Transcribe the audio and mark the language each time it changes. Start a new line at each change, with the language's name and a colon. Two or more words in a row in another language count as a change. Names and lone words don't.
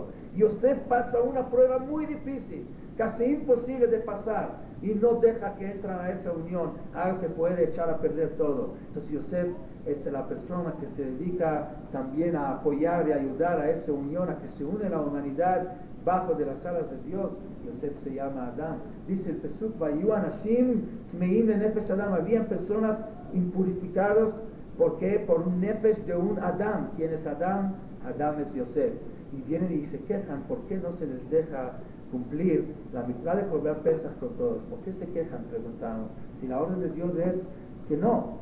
Spanish: Yosef pasa una prueba muy difícil, casi imposible de pasar, y no deja que entran a esa unión, algo que puede echar a perder todo. Entonces Yosef es la persona que se dedica también a apoyar y ayudar a esa unión, a que se une la humanidad bajo de las alas de Dios. Yosef se llama Adam. Dice el Pesuk,
Hebrew: ויהיו אנשים טמאים לנפש אדם.
Spanish: Habían personas impurificados, ¿por qué? Por un nefesh de un Adam. ¿Quién es Adam? Adam es Yosef. Y vienen y se quejan, ¿por qué no se les deja cumplir la mitzvah de
Hebrew: קרבן פסח
Spanish: con todos? ¿Por qué se quejan? Preguntamos. Si la orden de Dios es que no.